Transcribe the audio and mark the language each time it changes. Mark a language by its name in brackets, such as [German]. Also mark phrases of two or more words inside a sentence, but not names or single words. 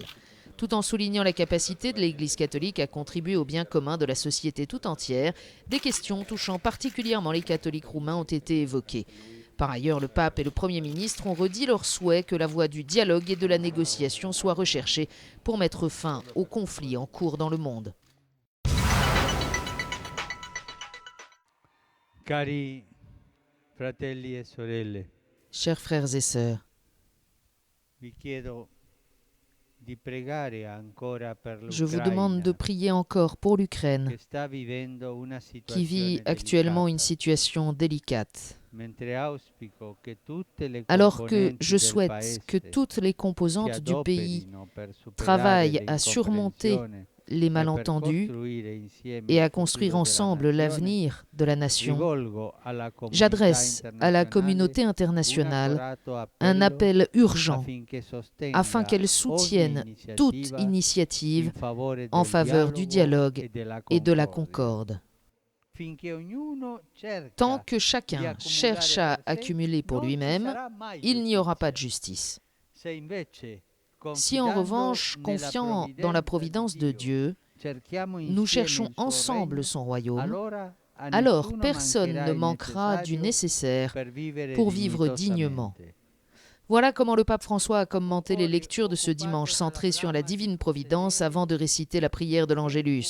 [French] Tout en soulignant la capacité de l'Église catholique à contribuer au bien commun de la société tout entière, des questions touchant particulièrement les catholiques roumains ont été évoquées. Par ailleurs, le pape et le Premier ministre ont redit leur souhait que la voie du dialogue et de la négociation soit recherchée pour mettre fin aux conflits en cours dans le monde. [Italian] Cari fratelli e sorelle, [French] Chers frères et sœurs, [Italian] vi chiedo di pregare ancora per [French] je vous demande de [Italian] l'Ucraina, [French] prier encore pour l'Ukraine, [Italian] che sta vivendo una [French] qui vit [Italian] situazione [French] actuellement une [Italian] delicata, [French] situation délicate. [Italian] mentre auspico che tutte le [French] Alors que [Italian] componenti [French] je [Italian] del [French] souhaite [Italian] paese [French] que toutes les [Italian] si [French] composantes du pays [Italian] adoperino per superare [French] travaillent [Italian] le [French] à surmonter [Italian] incomprensioni [French] les [Italian] e per [French] malentendus [Italian] costruire insieme [French] et [Italian] il [French] à construire [Italian] futuro della [French] ensemble [Italian] nazione, [French] l'avenir de la nation, [Italian] rivolgo alla comunità [French] j'adresse à la communauté [Italian] un [French] internationale [Italian] accorato [French] un [Italian] appello [French] appel urgent [Italian] affinché sostenga [French] afin qu'elle [Italian] ogni [French] soutienne toute [Italian] iniziativa [French] initiative [Italian] in favore [French] en [Italian] del [French] faveur du dialogue et de la [Italian] concordia. [French] concorde. [Italian] Finché ognuno cerca [French] Tant que [Italian] di [French] chacun [Italian] accumulare [French] cherche à [Italian] per sé, [French] accumuler pour [Italian] non ci [French] lui-même, [Italian] sarà mai [French] il n'y aura pas de [Italian] giustizia. [French] justice. [Italian] Se invece, [French] Si en revanche, confiant dans la providence de Dieu, nous cherchons ensemble son royaume, alors personne ne manquera du nécessaire pour vivre dignement. Voilà comment le pape François a commenté les lectures de ce dimanche centré sur la divine providence avant de réciter la prière de l'Angélus.